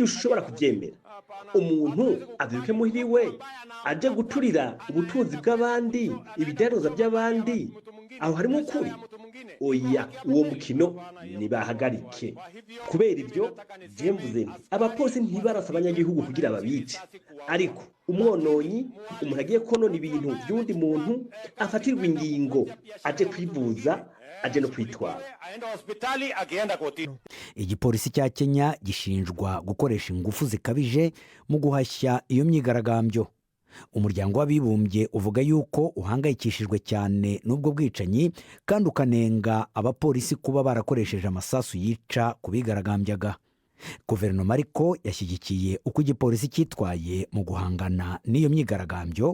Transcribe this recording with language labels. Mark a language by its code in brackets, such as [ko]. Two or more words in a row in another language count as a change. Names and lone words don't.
[rn] Ntidushobora kubyemera. umuntu avyuke muhiriwe aje guturira ubutunzi bw'abandi ibidandaza by'abandi aho harimo ukuri oya uwo mukino nibahagarike kubera ibyo mvuze abapolisi ntibarasa abanyagihugu kugira babice ariko umwononyi umuntu agiye konona ibintu by'undi muntu afatirwa ingingo aje kwivuza aje no kwitwara. [rw] Igipolisi cya Kenya gishinjwa gukoresha ingufu zikabije mu guhashya iyo myigaragambyo. Umuryango w'abibumbye uvuga yuko uhangayikishijwe cyane n'ubwo bwicanyi kandi ukanenga abapolisi kuba barakoresheje amasasu yica ku bigaragambyaga. Guverinoma ariko yashyigikiye uko igipolisi cyitwaye mu guhangana n'iyo myigaragambyo.